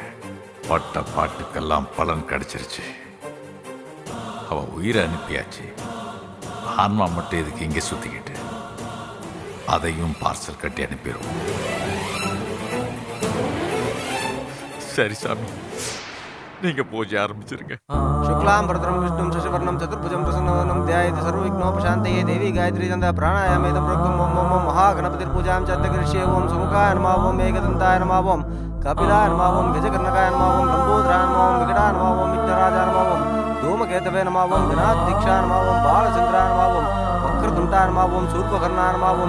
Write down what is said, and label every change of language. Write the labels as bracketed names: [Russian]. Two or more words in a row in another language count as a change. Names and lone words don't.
[Tamil] பட்ட பாட்டுக்கெல்லாம் பலன் கிடைச்சிருச்சு. அவ உயிரை அனுப்பியாச்சு. ஆன்மா மட்டும் இதுக்கு இங்கே சுத்திக்கிட்டு அதையும் பார்சல் கட்டி அனுப்பிடுவோம். சரி சாமி, நீங்க பூஜை ஆரம்பிச்சிருங்க. [Sanskrit] शुक्लां भरतरं विष्णुं शशिवर्णं चतुर्भुजं प्रसन्नवदनं ध्यायेत् सर्वविघ्नोपशान्तये देवी गायत्री छन्दः प्राणायामेदं प्रोक्तम् ॐ ॐ महागणपतिर्पूजां च अत्यकरिष्ये ॐ सुमुखाय नमः ॐ एकदन्ताय नमः ॐ कपिलाय नमः ॐ गजकर्णकाय नमः ॐ लम्बोदराय नमः ॐ विकटाय नमः ॐ विघ्नराजाय नमः ॐ धूमकेतवे नमः ॐ गणाध्यक्षाय नमः ॐ बालचन्द्राय नमः ॐ वक्रतुण्डाय नमः ॐ शूर्पकर्णाय नमः ॐ